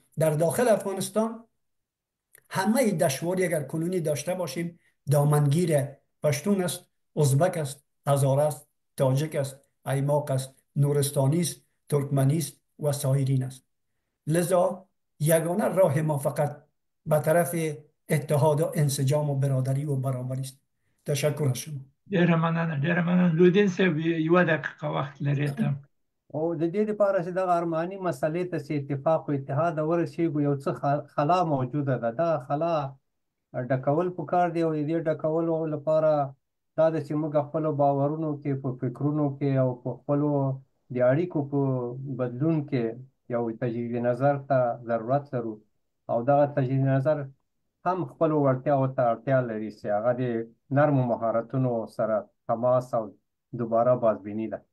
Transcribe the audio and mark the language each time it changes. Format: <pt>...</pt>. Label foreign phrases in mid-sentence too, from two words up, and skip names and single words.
<fa>در داخل افغانستان همه دشواری اگر کنونی داشته باشیم دامنگیر پشتون است، ازبک است، هزاره است، تاجک است، ایماق است، نورستانی است، ترکمنی است و سایرین است. لذا یگانه راه ما فقط به طرف اتحاد و انسجام و برادری و برابری است. تشکر از شما.</fa> <ps>ډیره مننه. لودین صاحب یوه دقیقه وخت لري ته. او د دې لپاره چې دغه ارماني مسلې ته اتفاق او اتحاد ورسیږو یو څه خلا موجوده ده، دا خلا ډکول پکار دی او د دې ډکولو لپاره دا د چې موږ خپلو باورونو کې، په فکرونو کې او په خپلو د اړیکو په بدلون کې یو تجدید نظر ته ضرورت لرو او دغه تجدید نظر هم خپلو وړتیاو ته اړتیا لري چې هغه د نرمو مهارتونو سره تماس او دوباره بازبیني ده.</ps>